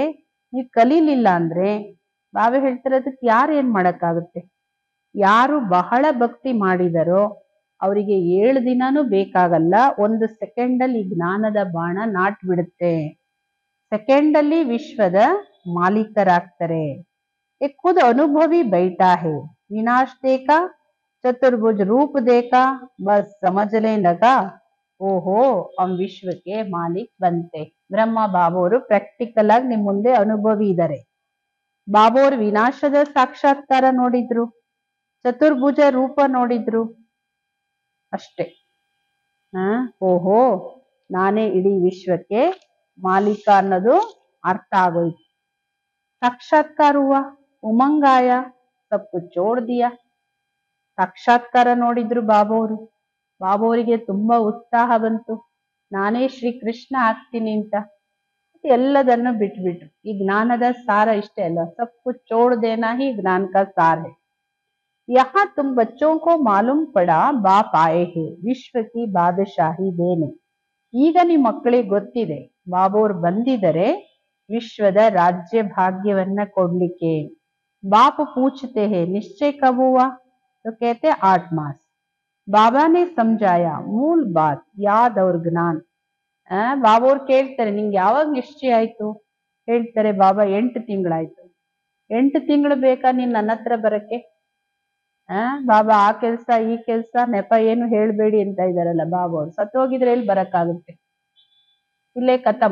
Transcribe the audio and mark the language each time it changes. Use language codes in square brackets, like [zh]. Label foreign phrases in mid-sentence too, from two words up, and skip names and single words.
[kn] ನೀವು ಕಲೀಲಿಲ್ಲ ಅಂದ್ರೆ ಬಾಬಾ ಹೇಳ್ತಾರೆ ಅದಕ್ಕೆ ಯಾರು ಏನ್ ಮಾಡಕ್ಕಾಗುತ್ತೆ. ಯಾರು ಬಹಳ ಭಕ್ತಿ ಮಾಡಿದರೋ ಅವರಿಗೆ 7 ದಿನನೂ ಬೇಕಾಗಲ್ಲ, 1 ಸೆಕೆಂಡಲ್ಲಿ ಜ್ಞಾನದ ಬಾಣ ನಾಟ್ ಬಿಡುತ್ತೆ. ಸೆಕೆಂಡಲ್ಲಿ ವಿಶ್ವದ ಮಾಲೀಕರಾಗ್ತಾರೆ. [hi] एक खुद अनुभवी बैठा है, विनाश देखा, चतुर्भुज रूप देखा, बस समझने लगा, ओहो हम विश्व के मालिक बनते. [kn] ಬ್ರಹ್ಮ ಬಾಬೋರು ಪ್ರಾಕ್ಟಿಕಲ್ ಆಗಿ ನಿಮ್ ಮುಂದೆ ಅನುಭವಿ ಇದ್ದಾರೆ. ಬಾಬೋರು ವಿನಾಶದ ಸಾಕ್ಷಾತ್ಕಾರ ನೋಡಿದ್ರು, ಚತುರ್ಭುಜ ರೂಪ ನೋಡಿದ್ರು, ಅಷ್ಟೇ. ಓಹೋ ನಾನೇ ಇಡೀ ವಿಶ್ವಕ್ಕೆ ಮಾಲೀಕ ಅನ್ನೋದು ಅರ್ಥ ಆಗೋಯ್ತು. [hi] ಸಾಕ್ಷಾತ್ಕಾರ हुआ, उमंग आया, सब कुछ छोड़ दिया. [kn] ಸಾಕ್ಷಾತ್ಕಾರ ನೋಡಿದ್ರು ಬಾಬೋರು. ಬಾಬೋರಿಗೆ ತುಂಬಾ ಉತ್ಸಾಹ ಬಂತು, ನಾನೇ ಶ್ರೀ ಕೃಷ್ಣ ಆಗ್ತೀನಿ ಅಂತ. ಎಲ್ಲದನ್ನು ಬಿಟ್ಬಿಟ್ರು. ಈ ಜ್ಞಾನದ ಸಾರ ಇಷ್ಟೇ ಅಲ್ಲ, [hi] सब कुछ छोड़ देना ही ज्ञान का सार है. यहाँ तुम बच्चों को मालूम पड़ा बाप आए हैं विश्व की बादशाही देने. [kn] ಈಗ ನಿಮ್ಮ ಮಕ್ಕಳಿಗೆ ಗೊತ್ತಿದೆ ಬಾಬೋರ್ ಬಂದಿದ್ದಾರೆ ವಿಶ್ವದ ರಾಜ್ಯ ಭಾಗ್ಯವನ್ನ ಕೊಡ್ಲಿಕ್ಕೆ. [hi] बाप पूछते हैं निश्चय कब हुआ, तो कहते 8 मास. बाबा ने समझाया मूल बात याद और ज्ञान. [kn] ಬಾಬೋರ್ ಕೇಳ್ತಾರೆ ನಿಂಗೆ ಯಾವಾಗ ನಿಶ್ಚಯ ಆಯ್ತು. ಹೇಳ್ತಾರೆ ಬಾಬಾ 8 ತಿಂಗಳಾಯ್ತು. 8 ತಿಂಗಳು ಬೇಕಾ ನೀನ್ ನನ್ನ ಹತ್ರ ಬರಕ್ಕೆ. ಬಾಬಾ ಆ ಕೆಲ್ಸ ಈ ಕೆಲ್ಸ ನೆಪ ಏನು ಹೇಳ್ಬೇಡಿ ಅಂತ ಇದಾರಲ್ಲ ಬಾಬೋರ್. ಸತ್ತೋಗಿದ್ರೆ ಎಲ್ಲಿ ಬರಕ್ಕಾಗುತ್ತೆ. ಇಲ್ಲೇ ಖತಮ್.